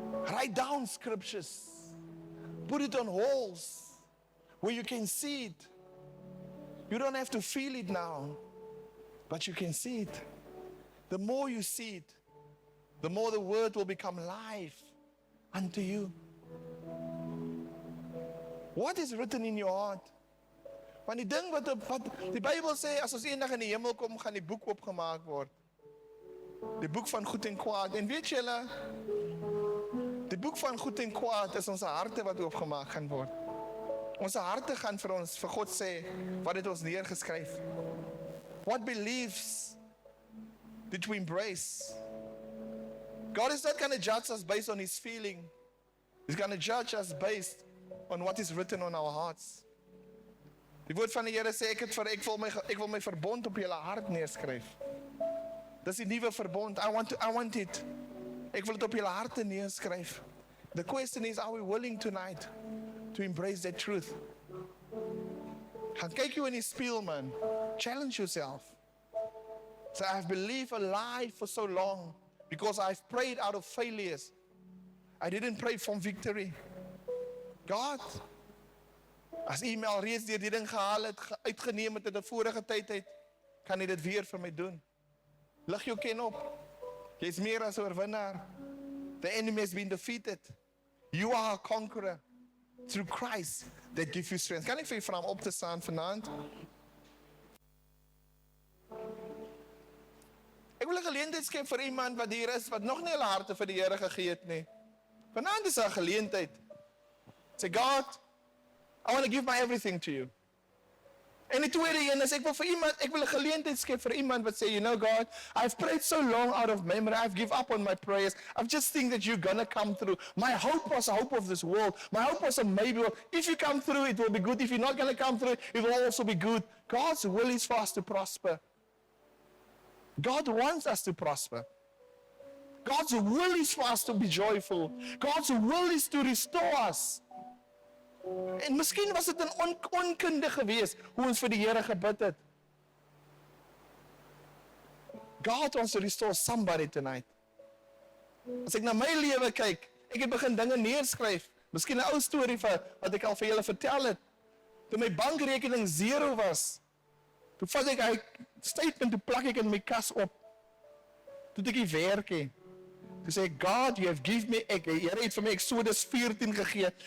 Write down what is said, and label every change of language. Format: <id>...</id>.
<en>Write down scriptures. Put it on walls where you can see it. You don't have to feel it now, but you can see it. The more you see it, the more the Word will become life unto you. What is written in your heart?</en> <af>Want die ding wat die Bybel sê, as ons eendag in die hemel kom, gaan die boek oopgemaak word. Die boek van goed en kwaad. En weet julle, die boek van goed en kwaad is ons harte wat oopgemaak gaan word. Ons harte gaan vir ons, vir God sê, wat het ons neergeskryf?</af> <en>What beliefs did we embrace? God is not going to judge us based on his feeling. He's going to judge us based on what is written on our hearts.</en> <af>Die woord van die Here sê, ek wil my verbond op julle hart neerskryf. Dis die nuwe verbond.</af> <en>I want it.</en> <af>Ek wil dit op julle harte neerskryf.</af> <en>The question is, are we willing tonight to embrace that truth?</en> <af>Gaan kyk jou in die spieël, man.</af> <en>Challenge yourself. So I've believed a lie for so long because I've prayed out of failures. I didn't pray from victory.</en> <af>God, as u my alreeds deur die ding gehaal het, uitgeneem het in 'n vorige tyd uit, kan u dit weer vir my doen. Lig jou ken op. Jy's meer as 'n oorwinnaar.</af> <en>The enemy has been defeated. You are a conqueror through Christ that gives you strength.</en> <af>Kan ek vir u vra om op te staan vanaand? Ek wil 'n geleentheid skep vir iemand wat hier is wat nog nie hulle harte vir die Here gegee het nie. Vanaand is 'n geleentheid.</af> <en>Say, God, I want to give my everything to you.</en> <af>En die tweede een is, ek wil 'n geleentheid skep vir iemand wat sê,</af> <en>you know God, I've prayed so long out of memory, I've give up on my prayers, I just think that you're gonna come through. My hope was the hope of this world. My hope was a maybe. If you come through, it will be good. If you're not gonna come through, it will also be good. God's will is for us to prosper. God wants us to prosper. God's will is for us to be joyful. God's will is to restore us.</en> <af>En miskien was dit 'n onkunde gewees hoe ons vir die Here gebid het.</af> <en>God wants to restore somebody tonight.</en> <af>As ek na my lewe kyk, ek het begin dinge neerskryf. Miskien 'n ou storie wat ek al vir julle vertel het. Toe my bankrekening 0 was, toe vat ek hy statement, toe plak ek in my kas op. Toe ek werk hê. Toe sê ek, God,</af> <en>you have given me,</en> <af>Here het vir my Exodus 14 gegee.</af>